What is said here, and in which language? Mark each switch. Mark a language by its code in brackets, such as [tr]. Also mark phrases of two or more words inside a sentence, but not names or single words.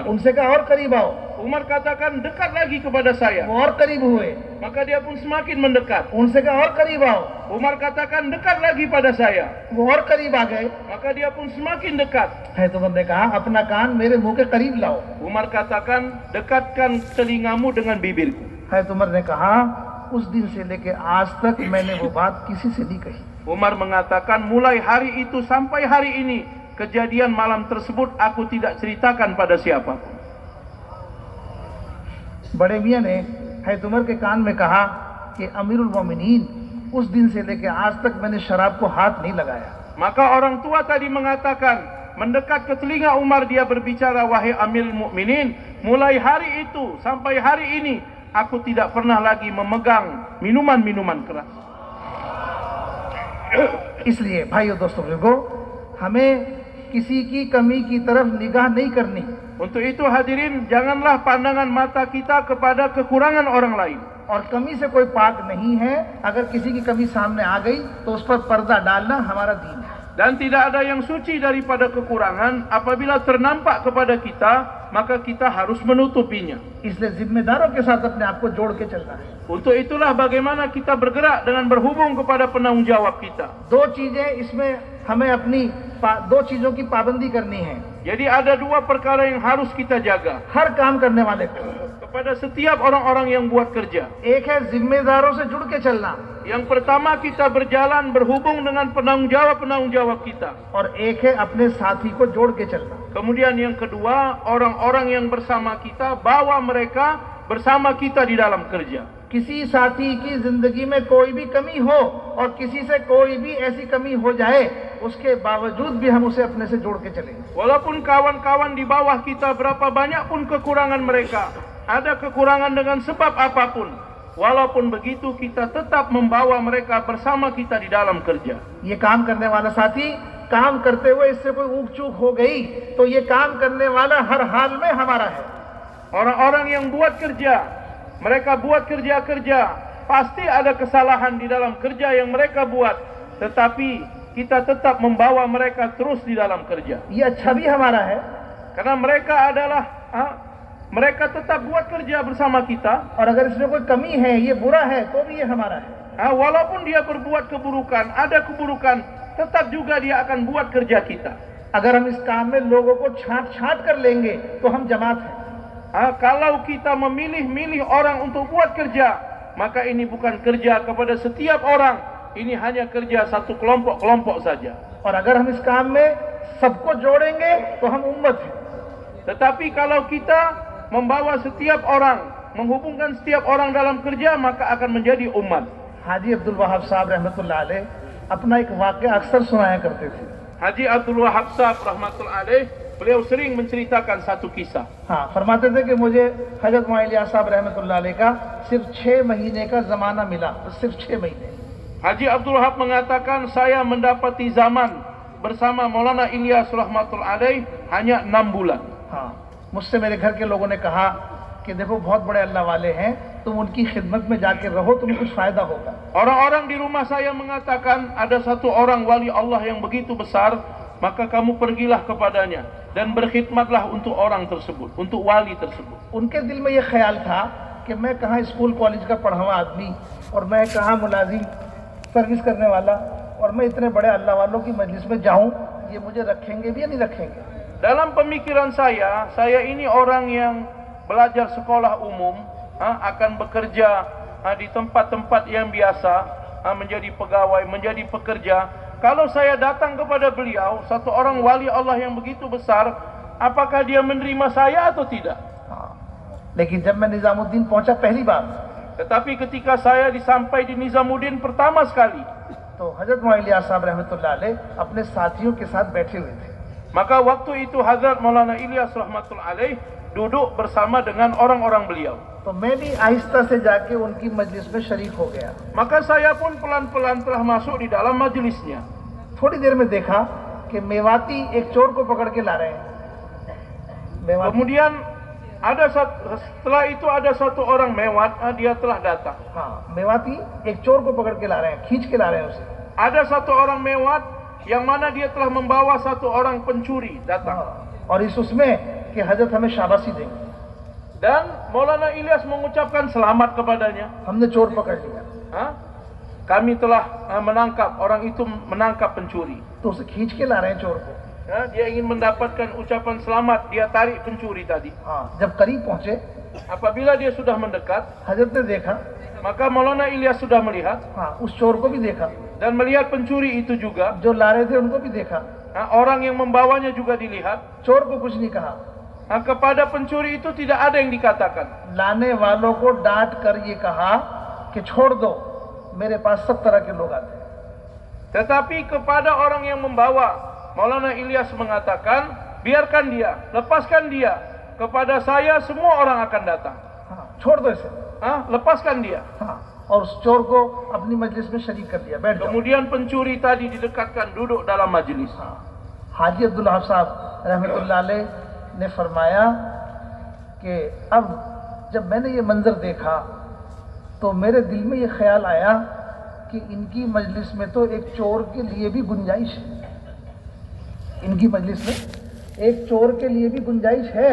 [hi] उनसे कहा और करीब आओ। [ms] Umar katakan, dekat lagi kepada saya. [hi] वो और करीब हुए। [ms] Maka dia pun semakin mendekat. [hi] उनसे कहा और करीब आओ। [ms] Umar katakan, dekat lagi pada saya. [hi] वो और करीब आ गए। [ms] Maka dia pun semakin dekat. [hi] हज़रत उमर ने कहा अपना कान मेरे मुंह के करीब लाओ। [ms] Umar katakan, dekatkan telingamu dengan bibirku. [hi] हज़रत उमर ने कहा उस दिन से लेके आज तक मैंने वो बात किसी से नहीं कही। [ms] Umar mengatakan, mulai hari itu sampai hari ini, kejadian malam tersebut aku tidak ceritakan pada siapapun. [hi] बड़े मियाँ ने हज़रत उमर के कान में कहा कि अमीरुल मोमिनीन उस दिन से लेके आज तक मैंने शराब को हाथ नहीं लगाया। [ms] Maka orang tua tadi mengatakan, mendekat ke telinga Umar, dia berbicara, wahai Amirul Mukminin, mulai hari itu sampai hari ini aku tidak pernah lagi memegang minuman-minuman keras. [hi] इसलिए भाइयों दोस्तों बुजुर्गों, हमें किसी की कमी की तरफ निगाह नहीं करनी। [ms] Untuk itu hadirin, janganlah pandangan mata kita kepada kekurangan orang lain. [hi] और कमी से कोई पाक नहीं है। अगर किसी की कमी सामने आ गई तो उस पर पर्दा डालना हमारा दीन है। [ms] Dan tidak ada yang suci daripada kekurangan. Apabila ternampak kepada kita, maka kita harus menutupinya. [hi] इसलिए जिम्मेदारों के साथ अपने आप को जोड़ के चलना है। [ms] Untuk itulah bagaimana kita bergerak dengan berhubung kepada penanggung jawab kita. [hi] दो चीजें इसमें हमें अपनी दो चीजों की पाबंदी करनी है। [ms] Jadi ada dua perkara yang harus kita jaga [hi] हर काम करने वाले को। [ms] kepada setiap orang-orang yang buat kerja. [hi] एक है जिम्मेदारों से जुड़ के चलना, [ms] Yang pertama, kita berjalan berhubung dengan penanggung jawab kita. [hi] और एक है अपने साथी को जोड़ के चलना। [ms] Kemudian yang kedua, orang-orang yang bersama kita, bawa mereka bersama kita di dalam kerja. [hi] किसी साथी की जिंदगी में कोई भी कमी हो और किसी से कोई भी ऐसी कमी हो जाए, उसके बावजूद भी हम उसे अपने से जोड़ के चलेंगे। [ms] Walaupun kawan-kawan di bawah kita berapa banyak pun kekurangan mereka, ada kekurangan dengan sebab apapun, walaupun begitu kita tetap membawa mereka bersama kita di dalam kerja. [hi] ये काम करने वाला साथी काम करते हुए इससे कोई ऊक चूक हो गई तो ये काम करने वाला हर हाल में हमारा है। [ms] Orang-orang yang buat kerja, mereka buat kerja-kerja, pasti ada kesalahan di dalam kerja yang mereka buat, tetapi kita tetap membawa mereka terus di dalam kerja. [hi] ये अच्छा भी हमारा है, [ms] Karena mereka adalah mereka tetap buat kerja bersama kita. [hi] और अगर इसमें कोई कमी है, ये बुरा है, तो भी ये हमारा है। [ms] Walaupun dia berbuat keburukan, ada keburukan, tetap juga dia akan buat kerja kita. [hi] अगर हम इस काम में लोगों को छांट कर लेंगे तो हम जमात हैं। [ms] Kalau kita memilih-milih orang untuk buat kerja, maka ini bukan kerja kepada setiap orang, ini hanya kerja satu kelompok-kelompok saja. [hi] और अगर हम इस काम में सबको जोड़ेंगे तो हम उम्मत हैं। [ms] Tetapi kalau kita membawa setiap orang, menghubungkan setiap orang dalam kerja, maka akan menjadi umat. [hi] हाजी अब्दुल वहाब साहब [ar] رحمة الله عليه [hi] अपना एक वाक़या अक्सर सुनाया करते थे। [ms] Haji Abdul Wahab Sahab [ar] رحمة الله عليه, [ms] beliau sering menceritakan satu kisah. [hi] हाँ, फरमाते थे कि मुझे हजरत मुइलिया साहब [ar] رحمة الله عليه [hi] का सिर्फ 6 महीने का ज़माना मिला, सिर्फ 6 महीने। [ms] Haji Abdul Wahab mengatakan, saya mendapati zaman bersama Maulana Ilyas [ar] رحمة الله عليه [ms] hanya 6 bulan. [hi] हाँ, मुझसे मेरे घर के लोगों ने कहा कि देखो बहुत बड़े अल्लाह वाले हैं, तुम उनकी खिदमत में जाके रहो, तुम्हें कुछ फायदा होगा. [ms] Orang-orang di rumah saya mengatakan ada satu orang wali Allah yang begitu besar, maka kamu pergilah kepadanya dan berkhidmatlah untuk orang tersebut, untuk wali tersebut. [hi] उनके दिल में ये ख्याल था कि मैं कहाँ [en] school college [hi] का पढ़ा हुआ आदमी और मैं कहाँ मुलाजिम सर्विस करने वाला और मैं इतने बड़े अल्लाह वालों की मजलिस में जाऊं, ये मुझे रखेंगे भी या नहीं रखेंगे. [ms] Dalam pemikiran saya ini orang yang belajar sekolah umum, akan bekerja di tempat-tempat yang biasa, menjadi pegawai, menjadi pekerja. Kalau saya datang kepada beliau, satu orang wali Allah yang begitu besar, apakah dia menerima saya atau tidak? [hi] लेकिन जब मैं निजामुद्दीन पहुंचा पहली बार, [ms] Tetapi ketika saya disampai di Nizamuddin pertama sekali, [hi] तो हजरत मौलाना साहब [ar] رحمة الله عليه [hi] अपने साथियों के साथ बैठे हुए थे. [ms] maka waktu itu Hazrat Maulana Ilyas [ar] رحمة الله عليه [ms] duduk bersama dengan orang-orang beliau. [hi] तो मैं भी आहिस्ता से जाके उनकी मजलिस में शरीक हो गया. [ms] Maka saya pun pelan-pelan telah masuk di dalam majelisnya. [hi] थोड़ी देर में देखा कि मेवाती एक चोर को पकड़ के ला रहे हैं. मेवाती, [ms] Kemudian setelah itu ada satu orang mewat, dia telah datang. [hi] हाँ, मेवाती एक चोर को पकड़ के ला रहे हैं, खींच के ला रहे हैं उसे. [ms] Ada satu orang mewat yang mana dia telah membawa satu orang pencuri datang. [hi] और इस उसमें कि हजरत हमें शाबाशी देंगे, [ms] Dan Maulana Ilyas mengucapkan selamat kepadanya. [hi] हमने चोर पकड़ लिया. [ms] Kami telah menangkap, orang itu menangkap pencuri. [hi] तो उसे खींच के ला रहे हैं चोर को. [ms] Dia ingin mendapatkan ucapan selamat, dia tarik pencuri tadi. [hi] हाँ, जब करीब पहुंचे, [ms] Apabila dia sudah mendekat, [hi] हजरत ने देखा, [ms] maka Maulana Ilyas sudah melihat [hi] हाँ, उस चोर को भी देखा, [ms] dan melihat pencuri itu juga. [hi] जो ला रहे थे उनको भी देखा. [ms] Orang yang membawanya juga dilihat. [hi] चोर को कुछ नहीं कहा. [ms] Kepada pencuri itu tidak ada yang dikatakan. [hi] लाने वालों को डांट कर ये कहा कि छोड़ दो, मेरे पास सब तरह के लोग आते हैं. [ms] Tetapi kepada orang yang membawa, Maulana Ilyas mengatakan, biarkan dia, lepaskan dia. Kepada saya semua orang akan datang. [hi] हाँ, छोड़ दो इसे. [ms] Lepaskan dia. [hi] हाँ, और उस चोर को अपनी मजलिस में शरीक कर दिया. बैठ जाओ. [ms] Kemudian pencuri tadi didekatkan duduk dalam majelis. [hi] हाजी अब्दुल वहाब साहब [ar] رحمة الله عليه [hi] ने फरमाया कि अब जब मैंने ये मंजर देखा तो मेरे दिल में ये ख्याल आया कि इनकी मजलिस में तो एक चोर के लिए भी गुंजाइश है. इनकी मजलिस में एक चोर के लिए भी गुंजाइश है.